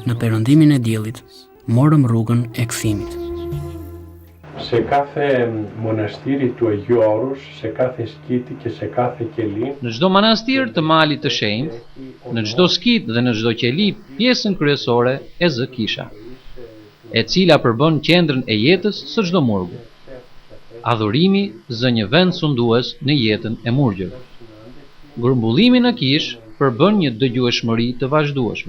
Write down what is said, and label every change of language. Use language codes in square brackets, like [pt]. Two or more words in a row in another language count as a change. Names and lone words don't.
[sq] Në perëndimin e diellit, morëm rrugën e kthimit. [el] Σε κάθε μοναστήρι του Αγίου Όρους, σε κάθε σκήτη και σε κάθε κελί, [sq] Në çdo manastir të malit të shenjtë, në çdo skit dhe në çdo qeli, pjesën kryesore e zë kisha, e cila përbën qendrën e jetës së çdo murgu. Adhurimi zë një vend sundues në jetën e murgjëve. Grumbullimi në kish përbën një dëgjueshmëri të vazhdueshme.